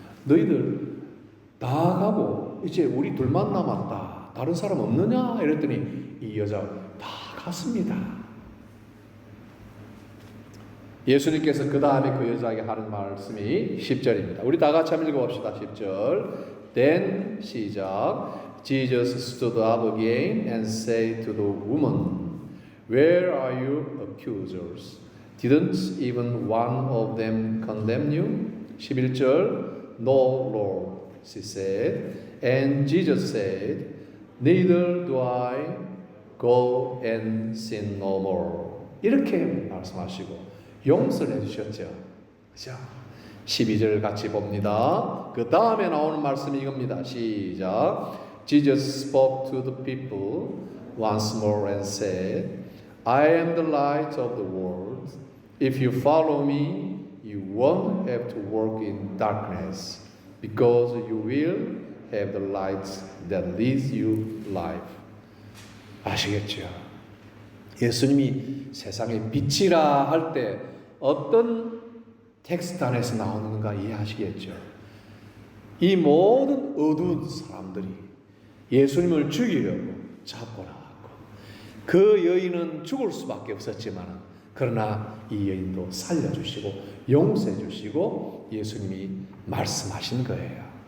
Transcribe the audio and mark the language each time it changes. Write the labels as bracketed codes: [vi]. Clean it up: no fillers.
[ko] 너희들 다 가고 이제 우리 둘만 남았다. 다른 사람 없느냐? 이랬더니 이 여자 다 갔습니다. 예수님께서 그 다음에 그 여자에게 하는 말씀이 10절입니다. 우리 다 같이 한번 읽어봅시다. 10절. Then 시작. [en] Jesus stood up again and said to the woman, Where are your accusers? Didn't even one of them condemn you? 11절. No, Lord, she said. And Jesus said, Neither do I. Go and sin no more. [ko] 이렇게 말씀하시고 용서를 해주셨죠. 그죠? 12절 같이 봅니다. 그 다음에 나오는 말씀이 이겁니다. 시작. [en] Jesus spoke to the people once more and said, I am the light of the world. If you follow me, you won't have to walk in darkness, because you will have the light that leads you life. [ko] 아시겠죠? 예수님이 세상의 빛이라 할 때 어떤 텍스트 안에서 나오는가 이해하시겠죠? 이 모든 어두운 사람들이 예수님을 죽이려고 잡고 나왔고 그 여인은 죽을 수밖에 없었지만 그러나 이 여인도 살려주시고 용서해 주시고 예수님이 말씀하신 거예요.